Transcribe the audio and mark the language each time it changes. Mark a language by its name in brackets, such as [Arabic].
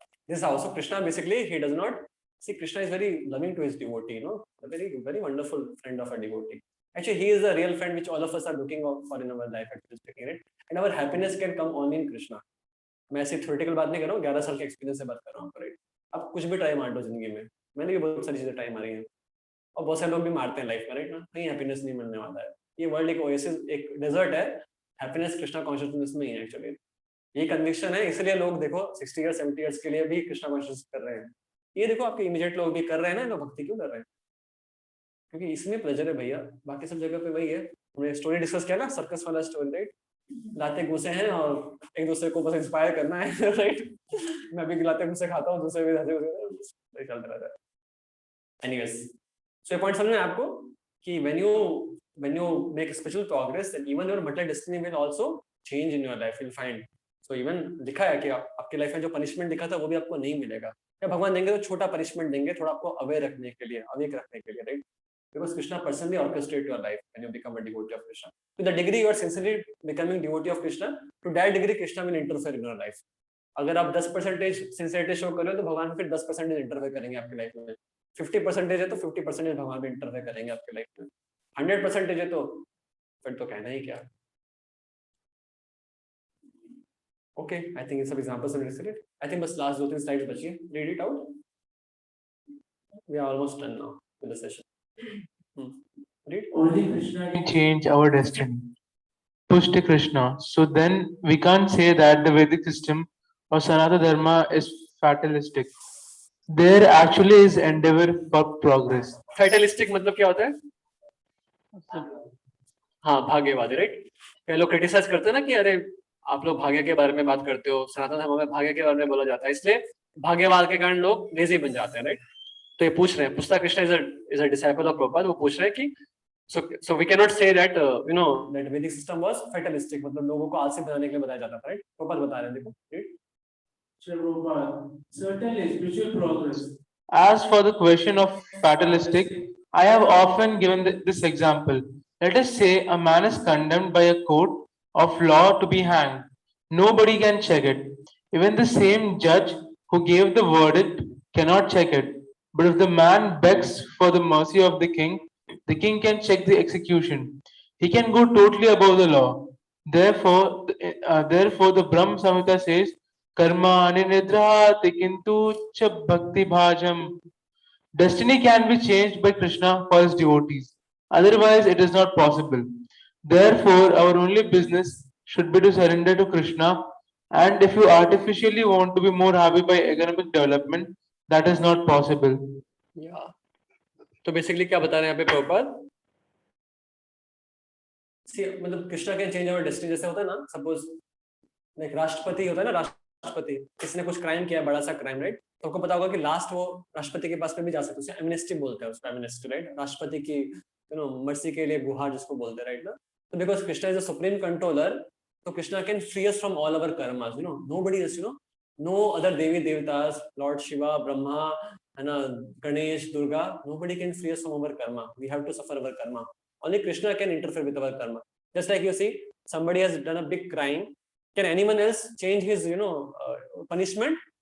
[English] This also Krishna basically he does not see Krishna is very loving to his devotee, a very wonderful friend of a devotee. Actually he is the real friend which all of us are looking for in our life actually speaking, right? And our happiness can come only in Krishna. [Hindi] मैं ऐसी theoretical बात नहीं कर रहा हूँ, 11 साल के experience से बात कर रहा हूँ, राइट? आप कुछ भी ट्राई मार दो जिंदगी में, मैंने भी बहुत सारी चीजें ट्राई मारी हैं और बहुत सारे लोग भी मारते हैं लाइफ में, राइट ना? कहीं हैप्पीनेस नहीं मिलने वाला है, ये वर्ल्ड एक ओएसिस, एक डेजर्ट है, हैप्पीनेस कृष्णा कॉन्शियसनेस में ही है एक्चुअली। ये कन्विक्शन है, इसलिए लोग देखो 60 इयर्स 70 इयर्स के लिए भी कृष्णा कॉन्शियस कर रहे हैं। ये देखो आपके इमीडिएट लोग भी कर रहे हैं ना, लोग भक्ति क्यों कर रहे हैं? क्योंकि इसमें प्लेजर है भैया, बाकी सब जगह पे वही है। हमने स्टोरी डिस्कस किया ना, सर्कस वाला स्टोरी, राइट? लाते घुसे हैं और एक दूसरे को बस इंस्पायर करना है, राइट? मैं भी लाते घुसे खाता हूँ, दूसरे भी हंसे चलता रहता है। [English] anyways, so [Hindi] ये पॉइंट समझ में आपको कि [English] when you make spiritual progress, then even your material destiny will also change in your life, you'll find. [Hindi] So even लिखा है कि आपके लाइफ में जो पनिशमेंट लिखा था वो भी आपको नहीं मिलेगा, क्या भगवान देंगे तो छोटा पनिशमेंट देंगे, थोड़ा आपको अवेयर रखने के लिए, अवेक रखने के लिए, right? [English] Because Krishna personally orchestrate your life when you become a devotee of Krishna. To the degree you are sincerely becoming devotee of Krishna, to that degree Krishna will interfere in your life. [Hindi] अगर आप 10% sincerity show कर रहे हो तो भगवान फिर 10% interfere करेंगे आपकी लाइफ में। 50% है तो 50% भगवान भी इंटरफेयर करेंगे आपकी लाइफ में। 100% है तो फिर तो कहना ही क्या। [English] Okay, I think some examples are listed. I think [Hindi] बस last 2-3 slides बची है. [English] Read it out. We are almost done now with the session. Read. Only Krishna We change our destiny. Push to Krishna. So then we can't say that the Vedic system or Sanatana Dharma is fatalistic. There actually is endeavor for progress. [Hindi] Fatalistic मतलब क्या होता है? हाँ, भाग्यवादी, right? कई लोग criticise करते हैं ना कि अरे आप लोग भाग्य के बारे में बात करते हो, सनातन धर्म में भाग्य के बारे में बोला जाता है, इसलिए भाग्यवाद के कारण लोग लेजी बन जाते हैं, राइट? तो ये पूछ रहे हैं, [English] Pusta Krishna is a disciple of Prabhupada, [Hindi] वो पूछ रहे हैं कि [English] so we cannot say that that Vedic system was fatalistic, [Hindi] मतलब लोगों को आलसी बनाने के लिए बताया जाता था, राइट? प्रभुपाद बता रहे हैं, देखो, [English] Prabhupada, certainly spiritual progress. As for the question of fatalistic, I have often given this example. Let us say a man is condemned by a court of law to be hanged. Nobody can check it. Even the same judge who gave the verdict cannot check it. But if the man begs for the mercy of the king can check the execution. He can go totally above the law. Therefore, the Brahma Samhita says [Sanskrit] कर्माणि निद्राति किंतु च भक्ति भाजम. [English] Destiny can be changed by Krishna for his devotees. Otherwise, it is not possible. Therefore, our only business should be to surrender to Krishna. And if you artificially want to be more happy by economic development, that is not possible. Yeah. [Hindi] तो basically क्या बता रहे हैं यहाँ पे प्रभुपाद? मतलब [English] Krishna can change our destiny. [Hindi] जैसे होता है ना, सपोज एक राष्ट्रपति होता है ना, राष्ट्रपति किसने कुछ क्राइम किया, बड़ा सा क्राइम, राइट? तो आपको पता होगा कि लास्ट वो राष्ट्रपति के पास में भी जा सकते हैं. एमनेस्टी बोलते हैं उसको, एमनेस्टी, राइट? राष्ट्रपति की मर्सी के लिए गुहार जिसको बोलते हैं, राइट ना? [English] तो because Krishna is a supreme controller, तो Krishna can free us from all our karmas. Nobody else, no other devi devatas, Lord Shiva, Brahma, and Ganesh, Durga, nobody can free us from our karma. We have to suffer our karma. Only Krishna can interfere with our karma. Just like you see, somebody has done a big crime. Can anyone else change his, punishment?